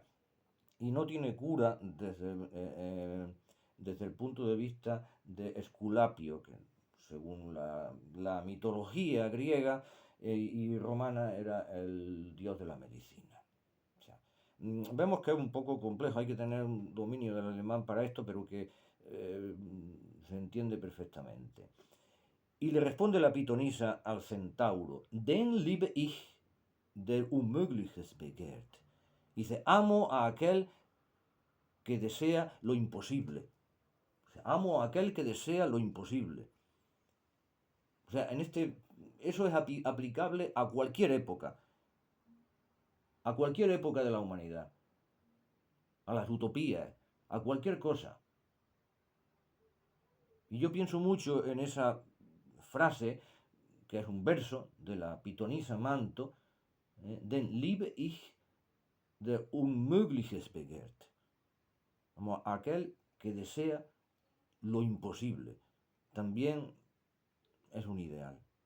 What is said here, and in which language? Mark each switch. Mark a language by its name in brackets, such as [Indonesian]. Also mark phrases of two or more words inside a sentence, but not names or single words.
[Spanish] Y no tiene cura desde el punto de vista de Esculapio, que según la mitología griega y romana era el dios de la medicina. O sea, vemos que es un poco complejo, hay que tener un dominio del alemán para esto, pero que se entiende perfectamente. Y le responde la pitonisa al centauro, [German] Den liebe ich, der Unmögliches begehrt. [Spanish] Dice, amo a aquel que desea lo imposible. O sea, amo a aquel que desea lo imposible. O sea, eso es aplicable a cualquier época. A cualquier época de la humanidad. A las utopías. A cualquier cosa. Y yo pienso mucho en esa frase, que es un verso de la pitonisa Manto, [German] Den liebe ich, der Unmögliches begehrt. [Spanish] Como aquel que desea lo imposible. También es un ideal.